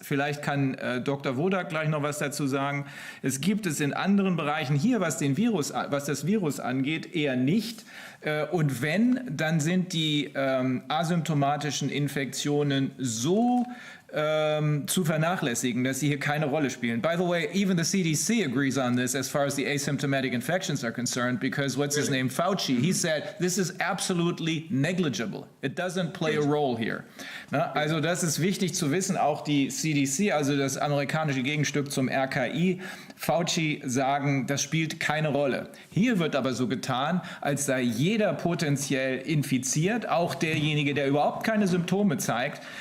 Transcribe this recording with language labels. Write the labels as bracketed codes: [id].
[de] Vielleicht kann Dr. Wodak gleich noch was dazu sagen. Es gibt es in anderen Bereichen hier, was das Virus angeht, eher nicht. Und wenn, dann sind die asymptomatischen Infektionen so zu vernachlässigen, dass sie hier keine Rolle spielen. [en] By the way, even the CDC agrees on this as far as the asymptomatic infections are concerned, because what's his name, Fauci, he said, this is absolutely negligible. It doesn't play a role here. [de] Na, also das ist wichtig zu wissen, auch die CDC, also das amerikanische Gegenstück zum RKI, Fauci sagen, das spielt keine Rolle. Hier wird aber so getan, als sei jeder potenziell infiziert, auch derjenige, der überhaupt keine Symptome zeigt.